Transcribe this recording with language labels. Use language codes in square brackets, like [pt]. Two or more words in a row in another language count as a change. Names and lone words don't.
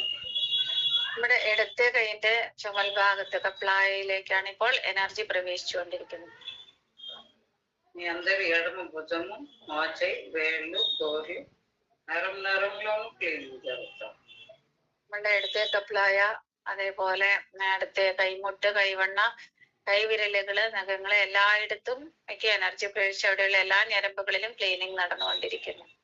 [ml] നമ്മുടെ ഇടത്തെ കൈയിന്റെ ചുമൽ ഭാഗത്ത് കപ്ലായിലേക്കാണ് ഇപ്പോൾ എനർജി പ്രവേശിച്ചുകൊണ്ടിരിക്കുന്നത്. [te] మీ అందరి ఎడమ భుజము, మోచేయి, వేళ్ళు, గోర్లు നരംലോനു ക്ലീനിങ് ജరుగుతుంది. [ml] നമ്മുടെ ഇടത്തെ കപ്ലായ, അതേപോലെ ഇടത്തെ കൈമുട്ട്, കൈവണ്ണ, കൈവിരലുകള്, നഖങ്ങള് എല്ലായിടത്തും ഒക്കെ എനർജി പ്രവേശിച്ച് അവിടെയുള്ള എല്ലാ ഞരമ്പുകളിലും ക്ലീനിങ് നടന്നുകൊണ്ടിരിക്കുന്നു.